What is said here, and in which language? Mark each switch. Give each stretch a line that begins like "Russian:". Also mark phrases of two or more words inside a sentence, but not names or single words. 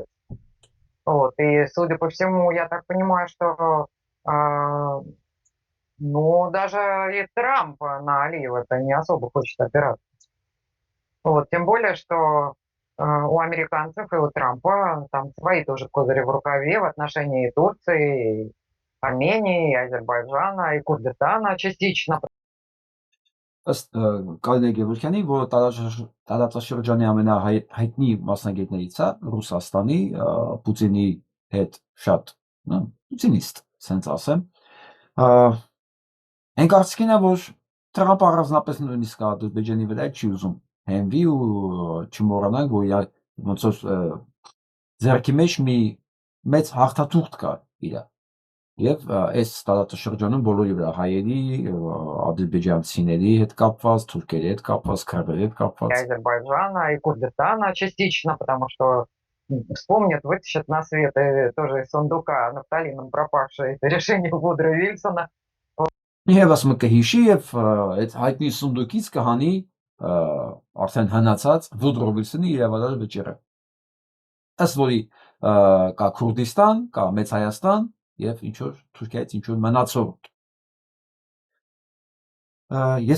Russian: Вот, и, судя по всему, я так понимаю, что ну, даже и Трамп на Алиева-то не особо хочет опираться. Вот, тем более, что у американцев и у Трампа там свои тоже козыри в рукаве в отношении и Турции, и Армении, и Азербайджана, и Курдистана частично.
Armenian: Ըստ Կարինե Գևորգյանի, որը տարածաշրջանի ամենահայտնի մասնագետներից է Ռուսաստանի Պուտինի հետ շատ պուտինիստ, ասենց ասեմ, այն կարծիքին է, որ Թրամփը առանձնապես նույնիսկ Ադրբեջանի վրա չի ուզում հենվի ու չմոռանանք, որ ոնց որ ձեռքի մեջ մի մեծ հաղթաթուղթ կա իր Եվ այս տարածաշրջանում բոլորի վրա հայերի, ադրբեջանցիների հետ կապված, թուրքերի հետ կապված, քրդերի հետ կապված
Russian: Азербайджана и Курдистана частично, потому что вспомнят, вытащат на свет и тоже из сундука нафталином пропавшее решение Вудро Вильсона.
Armenian: Եվ ասում եմ կհիշի եւ այդ հայտնի սունդուկից կհանի արդեն հնացած Վուդրո Վիլսոնի իրավարար վճիռը։ Ըստ որի կա Քուրդիստան, կա Մեծ Հայաստան Եվ ինչ-որ Թուրքիայից ինչ-որ մնացորդ։ Ես